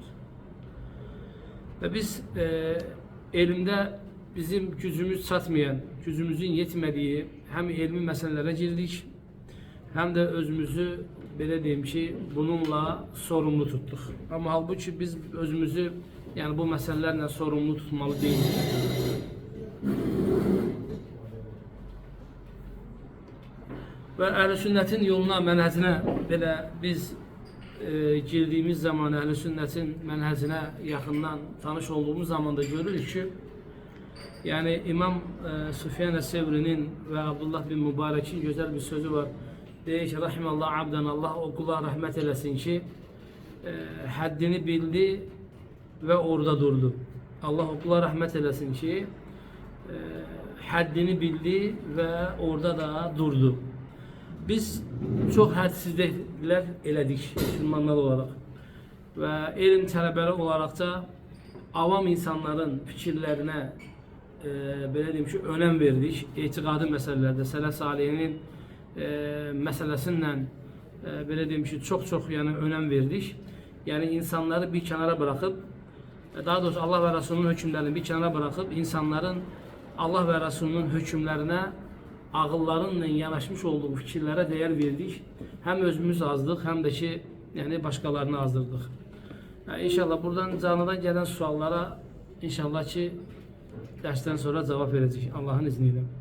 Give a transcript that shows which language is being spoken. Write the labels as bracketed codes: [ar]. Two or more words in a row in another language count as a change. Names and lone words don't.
[tr] Ve biz elimde bizim gücümüz çatmayan, gücümüzün yetmediği hem ilmi meselelere girdik hem de özümüzü [az] belə deyim ki [tr] bununla sorumlu tuttuk. Ama halbuki biz özümüzü yani bu meselelerle sorumlu tutmalı değiliz. Ve Əhl-i Sünnetin yoluna, mənhəcinə belə biz girdiğimiz zaman Əhl-i Sünnetin mənhəcinə [az] yaxından tanış olduğumuz [tr] zaman da görürük ki yani İmam Süfyan Es-Sevri'nin ve Abdullah bin Mübarek'in güzel bir sözü var. [az] Deyir ki, [ar] Rahimallah abdan, [tr] Allah o kula rahmet eləsin ki haddini bildi ve orada durdu. Allah o kula rahmet eləsin ki haddini bildi ve orada da durdu. [az] Biz çok hədsizliklər elədik Müslümanlar olarak ve elm tələbələri olarak da avam insanların fikirlerine belə deyim ki, önəm verdik. Etiqadi məsələlərdə Sələf Salihinin məsələsindən belə deyim ki, çox yəni önəm verdik. [tr] Yəni insanları bir kənara bırakıp, daha doğrusu Allah ve Resulünün hükümlerini bir kenara bırakıp insanların Allah ve Resulünün hükümlerine ağıllarınla yanaşmış olduğu fikirlere değer verdik. Hem özümüz azdık hem de ki yani başkalarını azdırdık. Yani inşallah buradan canlıdan gelen suallara inşallah ki dersten sonra cevap verecek Allah'ın izniyle.